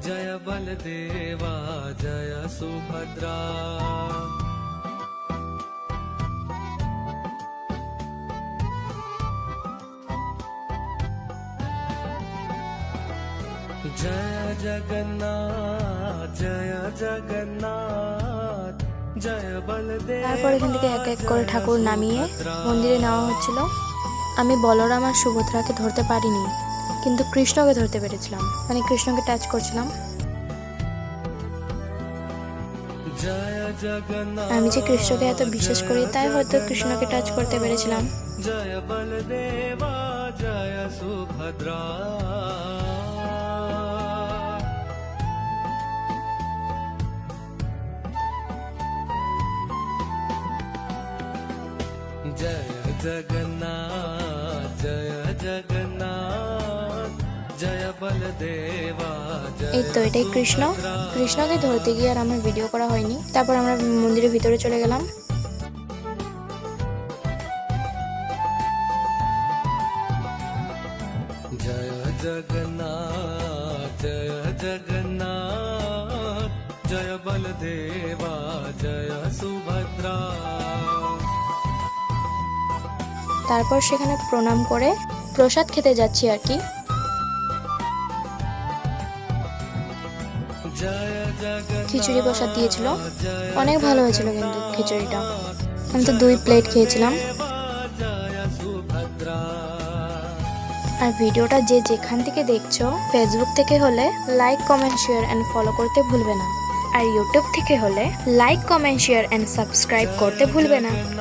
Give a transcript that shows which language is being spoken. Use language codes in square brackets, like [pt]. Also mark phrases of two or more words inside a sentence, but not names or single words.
[hi] बलदेवा जय सुभद्रा जय जगन्नाथ जय जगन्नाथ जय बलदेवा। [bn] তারপর এখান থেকে এক এক করে ঠাকুর নামিয়ে মন্দিরে নেওয়া হচ্ছিল। আমি বলরাম আর সুভদ্রাকে ধরতে পারিনি, কিন্তু কৃষ্ণকে ধরতে পেরেছিলাম, মানে কৃষ্ণকে টাচ করছিলাম। [hi] जय जगन्नाथ [bn] আমি যে কৃষ্ণকে এত বিশ্বাস করি তাই হয়তো কৃষ্ণকে টাচ করতে পেরেছিলাম। [hi] जय बलदेवा जय सुभद्रा जय जगन्नाथ जय जगन्नाथ जय बलदेवा [bn] এই তো এটাই কৃষ্ণ। কৃষ্ণকে ধরতে গিয়ে আর আমার ভিডিও করা হয়নি। তারপর আমরা মন্দিরের ভিতরে চলে গেলাম। [hi] जय जगन्नाथ जय जगन्नाथ जय बलदेवा जय सुभद्रा [bn] তারপর সেখানে প্রণাম করে প্রসাদ খেতে যাচ্ছি আর কি। [hi] जय जगन्नाथ [bn] খিচুড়ি প্রসাদ দিয়েছিল, অনেক ভালো হয়েছিল কিন্তু খিচুড়িটা। আমি তো 2 প্লেট খেয়েছিলাম। [hi] जय सुभद्रा [bn] আর ভিডিওটা যে যেখান থেকে দেখছো, ফেসবুক থেকে হলে [en] like comment share and follow [bn] করতে ভুলবে না, আর ইউটিউব থেকে হলে [en] like comment share and subscribe [bn] করতে ভুলবে না।